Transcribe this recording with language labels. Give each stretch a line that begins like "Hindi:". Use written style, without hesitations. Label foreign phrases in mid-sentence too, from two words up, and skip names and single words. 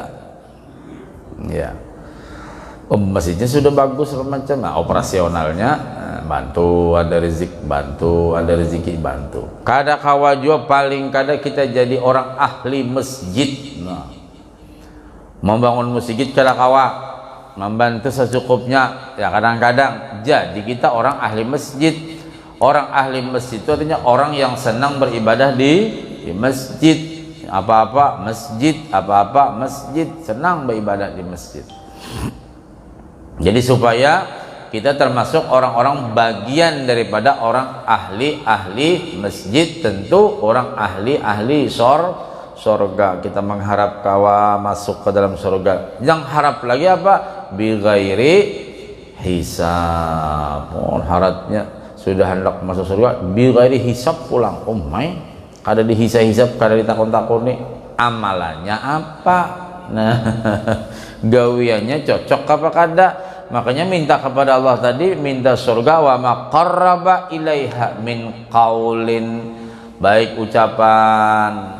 Indonesian: Ya. Masjidnya sudah bagus macam, operasionalnya bantu, ada rezeki bantu.
Banjar: Kada kawa juga paling kada kita jadi orang ahli masjid. Nah, membangun masjid kada kawa,
Indonesian: membantu secukupnya. Ya kadang-kadang jadi kita orang ahli masjid. Orang ahli masjid itu artinya orang yang senang beribadah di masjid. Apa-apa masjid, senang beribadah di masjid. Jadi supaya kita termasuk orang-orang bagian daripada orang ahli masjid, tentu orang ahli sorga. Kita mengharap kawa masuk ke dalam sorga. Yang harap lagi apa?
Arabic: بغير حساب.
Banjar: Harapnya sudah hendak masuk surga
Arabic: بغير حساب
Banjar: pulang. Kada dihisab-hisab, kada ditakon-takoni amalannya apa. Nah, gawiannya cocok apa kada?
Indonesian: Makanya minta kepada Allah tadi, minta surga,
Arabic: وما قرب إليها من قول,
Indonesian: baik ucapan.